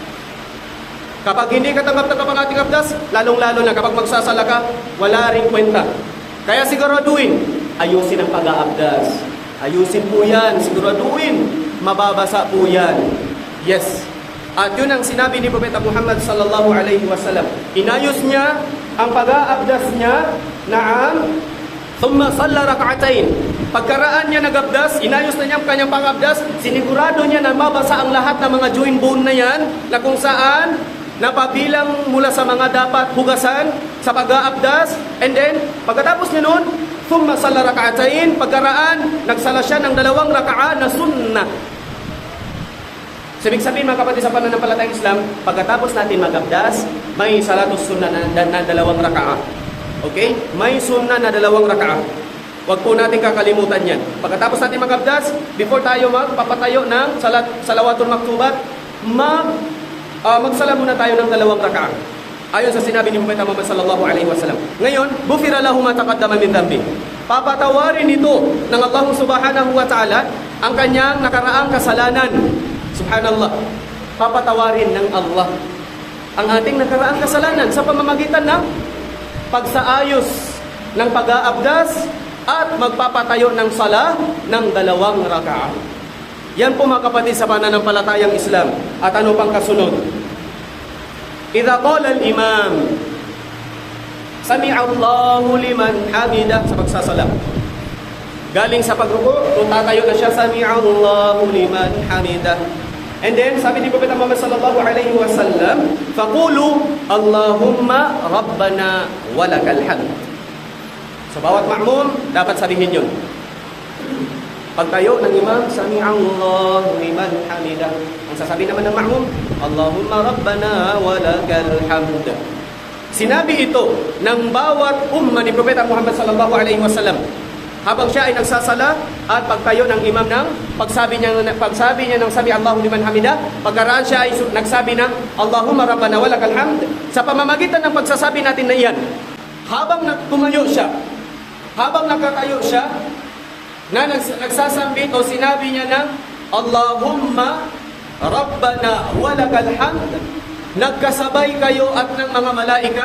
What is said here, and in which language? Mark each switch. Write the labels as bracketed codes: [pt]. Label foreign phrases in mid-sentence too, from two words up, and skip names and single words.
[tl] Kapag hindi katanggap-tanggap ang ating abdas, lalong-lalo na kapag magsasala ka, wala ring kwenta. Kaya siguraduhin, ayusin ang pag-aabdas. Ayusin po yan, siguraduhin, mababasa po yan. Yes. At yun ang sinabi ni Propeta Muhammad [ar] صلى الله عليه وسلم. [tl] Inayos niya ang pag-aabdas niya, [ar] نعم ثم صلى ركعتين. [tl] Pagkaraan niya nagabdas, inayos na niya ang kanyang pag-abdas, sinigurado niya na mabasa ang lahat ng mga [en] joint bone [tl] na yan, na kung saan napabilang mula sa mga dapat hugasan sa pag-aabdas. [en] And then, [tl] pagkatapos niya noon, [ar] ثم صلى ركعتين, [tl] pagkaraan, nagsala siya ng 2 raka'a na sunnah. So, ibig sabihin mga kapatid sa pananampalatayang Islam, pagkatapos natin magabdas, may [ar] صلاة السنة [tl] na 2 raka'a. Okay? May sunnah na 2 raka'a. Huwag po natin kakalimutan yan. Pagkatapos natin magabdas, before tayo magpapatayo ng [ar] صلوات المكتوبات, [tl] magsala muna tayo ng 2 raka'a. Ayon sa sinabi ni Propeta Muhammad [ar] صلى الله عليه وسلم. Ngayon, غفر له ما تقدم من ذنبه. [tl] Papatawarin ito ng Allah [ar] سبحانه وتعالى [tl] ang kanyang nakaraang kasalanan. Subhanallah, papatawarin ng Allah ang ating nakaraang kasalanan sa pamamagitan ng pagsaayos ng pag-aabdas at magpapatayo ng sala ng 2 raka'a. Yan po mga kapatid sa pananampalatayang Islam. At ano pang kasunod? [ar] إذا قال الإمام سمع الله لمن حمده, [tl] sa pagsasala. Galing sa pagruko, kung tatayo na siya, [ar] سمع الله لمن حمده. [en] And then, [tl] sabi ni Propeta Muhammad [ar] صلى الله عليه وسلم, فقولوا اللهم ربنا ولك الحمد. [tl] Sa bawat ma'mum, dapat sabihin yun. Pagtayo ng imam, [ar] سمع الله لمن حمده. [tl] Ang sasabihin naman ng ma'mum, [ar] اللهم ربنا ولك الحمد. [tl] Sinabi ito ng bawat umma ni Propeta Muhammad [ar] صلى الله عليه وسلم [tl] habang siya ay nagsasala at pagtayo ng imam ng pagsabi niya ng [ar] سمع الله لمن حمده, [tl] pagkaraan siya ay nagsabi ng [ar] اللهم ربنا ولك الحمد. [tl] Sa pamamagitan ng pagsasabi natin na iyan, habang tumayo siya, habang nakatayo siya, na nagsasambit o sinabi niya ng [ar] اللهم ربنا ولك الحمد, [tl] nagkasabay kayo at ng mga malaika.